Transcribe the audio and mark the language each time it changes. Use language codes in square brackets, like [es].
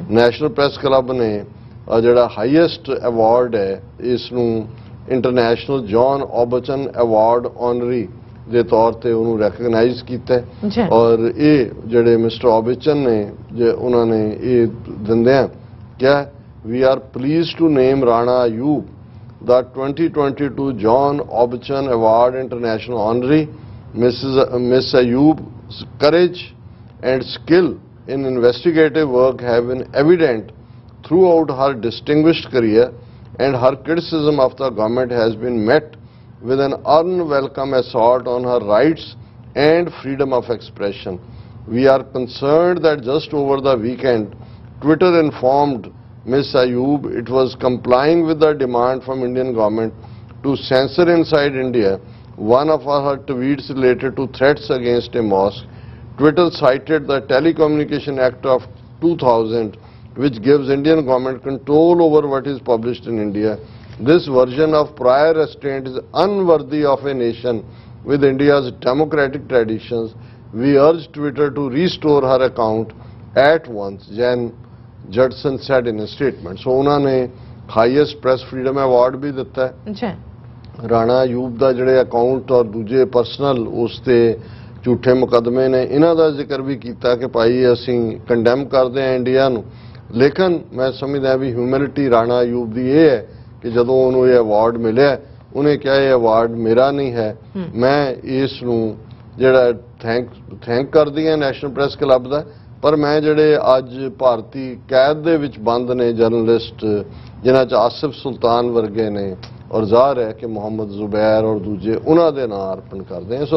[pa] National press club ਨੇ ਜਿਹੜਾ highest award ਹੈ ਇਸ ਨੂੰ ਇੰਟਰਨੈਸ਼ਨਲ ਜੌਨ ਔਬਚਨ ਅਵਾਰਡ ਆਨਰੀ ਦੇ ਤੌਰ ਤੇ ਉਹਨੂੰ ਰੈਕਗਨਾਈਜ਼ ਕੀਤਾ ਔਰ ਇਹ ਜਿਹੜੇ ਮਿਸਟਰ ਔਬਚਨ ਨੇ ਉਹਨਾਂ ਨੇ ਇਹ ਦਿੰਦਿਆਂ ਕਿਹਾ [en] we are pleased to name Rana Ayub the 2022 John Obchan Award International Honoree. Miss Ayub courage and skill in investigative work have been evident throughout her distinguished career, and her criticism of the government has been met with an unwelcome assault on her rights and freedom of expression. We are concerned that just over the weekend, Twitter informed Ms. Ayub it was complying with the demand from Indian government to censor inside India one of her tweets related to threats against a mosque. Twitter cited the Telecommunication Act of 2000, which gives Indian government control over what is published in India. This version of prior restraint is unworthy of a nation with India's democratic traditions. We urge Twitter to restore her account at once, Jen Judson said in a statement. [hi] So उन्होंने [en] highest press freedom award [hi] भी ਦਿੱਤਾ है। जी [pa] ਰਾਣਾ ਅਯੂਬ ਦਾ ਜਿਹੜੇ account ਔਰ ਦੂਜੇ personal ਉਸ ਤੇ ਝੂਠੇ ਮੁਕੱਦਮੇ ਨੇ, ਇਹਨਾਂ ਦਾ ਜ਼ਿਕਰ ਵੀ ਕੀਤਾ ਕਿ ਭਾਈ ਅਸੀਂ ਕੰਡੈਮ ਕਰਦੇ ਹਾਂ ਇੰਡੀਆ ਨੂੰ। ਲੇਕਿਨ ਮੈਂ ਸਮਝਦਾ ਵੀ ਹਿਊਮੈਨਿਟੀ ਰਾਣਾ ਅਯੂਬ ਦੀ ਇਹ ਹੈ ਕਿ ਜਦੋਂ ਉਹਨੂੰ ਇਹ ਅਵਾਰਡ ਮਿਲਿਆ ਉਹਨੇ ਕਿਹਾ ਇਹ ਅਵਾਰਡ ਮੇਰਾ ਨਹੀਂ ਹੈ, ਮੈਂ ਇਸ ਨੂੰ ਜਿਹੜਾ ਥੈਂਕ ਕਰਦੀ ਹਾਂ ਨੈਸ਼ਨਲ ਪ੍ਰੈਸ ਕਲੱਬ ਦਾ, ਪਰ ਮੈਂ ਜਿਹੜੇ ਅੱਜ ਭਾਰਤੀ ਕੈਦ ਦੇ ਵਿੱਚ ਬੰਦ ਨੇ ਜਰਨਲਿਸਟ ਜਿਨ੍ਹਾਂ 'ਚ ਆਸਿਫ ਸੁਲਤਾਨ ਵਰਗੇ ਨੇ ਔਰ ਜ਼ਾਹਰ ਹੈ ਕਿ ਮੁਹੰਮਦ ਜ਼ੁਬੈਰ ਔਰ ਦੂਜੇ ਉਹਨਾਂ ਦੇ ਨਾਂ ਅਰਪਣ ਕਰਦੇ ਹਾਂ।